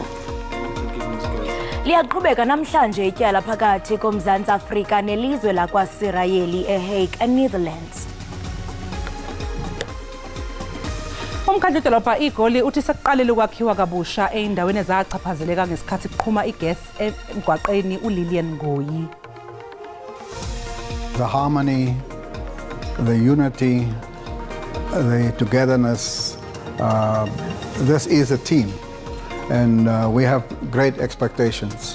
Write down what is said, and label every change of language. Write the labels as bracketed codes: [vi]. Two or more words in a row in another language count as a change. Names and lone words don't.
[xh] Liyaqhubeka namhlanje ityala phakathi koMzantsi Afrika nelizwe lakwaSirayeli eHague, Netherlands. [zu] Umkhandlu dolopha igoli uthi sekuqalile ukwakhiwa kabusha eindaweni ezachaphazeleka ngesikhathi kuqhuma igas emgwaqeni uLillian Ngoyi. [en] The harmony, the unity, the togetherness, this is a team and we have great expectations.